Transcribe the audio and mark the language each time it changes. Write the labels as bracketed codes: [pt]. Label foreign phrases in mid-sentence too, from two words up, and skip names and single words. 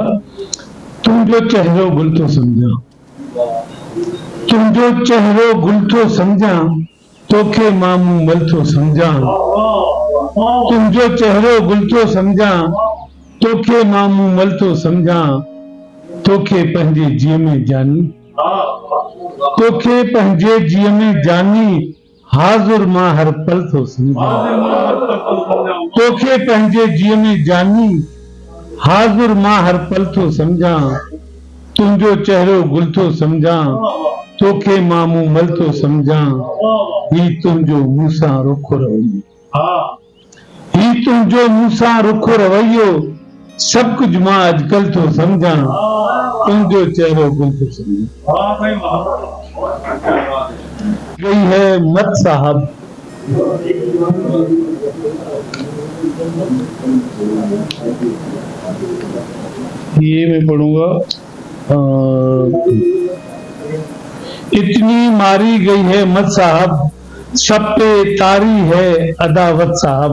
[sd] तुम जो चेहरो गुल तो समझा, तुम जो चेहरो गुल तो समझा, तोखे मामू मल तो समझा। तुम जो चेहरो गुल तो समझा, तोखे मामू मल तो समझा। तोखे पंहिंजे जीअ में जानी, तोखे पंहिंजे जीअ में जानी, हाज़ुर मां हर पल तो समझा। तोखे पंहिंजे जीअ में जानी, हाज़ुर मां हर पल तो समझा। तुंहिंजो चेहरो गुल तो समझा, तोखे मामू मल तो समझा। ही तुंहिंजो मूंसां रुखो रवैयो, ही तुंहिंजो मूंसां रुखो रवैयो, सब कुछ मां अॼुकल्ह तो समझा। तुंहिंजो चेहरो गुल तो समझा। [ur] گئی ہے مت صاحب، یہ میں پڑھوں گا. اتنی ماری گئی ہے مت صاحب، سب پے طاری ہے عداوت صاحب.